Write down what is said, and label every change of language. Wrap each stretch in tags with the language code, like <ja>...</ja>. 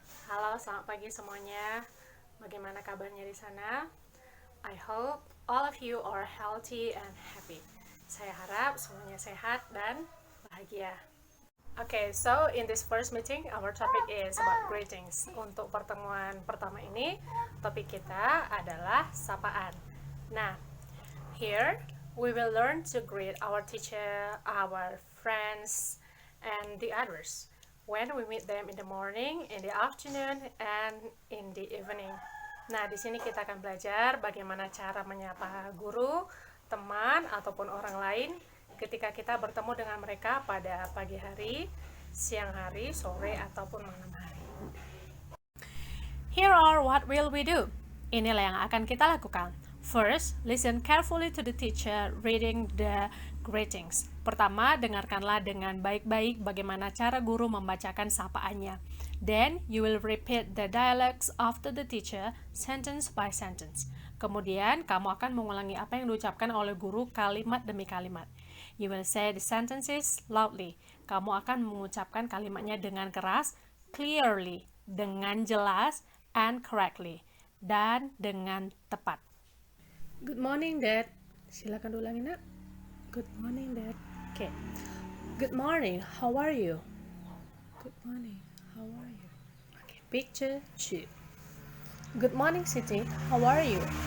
<id>Halo, selamat pagi semuanya. Bagaimana kabarnya di sana?</id> <en>I hope all of you are healthy and happy.</en> <id>Saya harap semuanya sehat dan bahagia.</id> <en>Okay, so in this first meeting, our topic is about greetings.</en> <id>Untuk pertemuan pertama ini, topik kita adalah sapaan.</id> <en>Nah, here we will learn to greet our teacher, our friends, and the others when we meet them in the morning, in the afternoon, and in the evening.</en> <id>Nah, di sini kita akan belajar bagaimana cara menyapa guru, teman, ataupun orang lain ketika kita bertemu dengan mereka pada pagi hari, siang hari, sore, ataupun malam hari.</id> <en>Here are what will we do.</en> <id>Inilah yang akan kita lakukan.</id> <en>First, listen carefully to the teacher reading the greetings.</en> <id>Pertama, dengarkanlah dengan baik-baik bagaimana cara guru membacakan sapaannya.</id> <en>Then, you will repeat the dialogues after the teacher, sentence by sentence.</en> <id>Kemudian, kamu akan mengulangi apa yang diucapkan oleh guru kalimat demi kalimat.</id> <en>You will say the sentences loudly.</en> <id>Kamu akan mengucapkan kalimatnya dengan keras,</id> <en>clearly,</en> <id>dengan jelas,</id> <en>and correctly,</en> <id>dan dengan tepat.</id> <en>Good morning, Dad.</en> <id>Silakan ulangi, Nak.</id> <en>Good morning, Dad. Okay. Good morning. How are you? Good morning. How are you? Okay. Picture 2. Good morning, Siti. How are you?</en>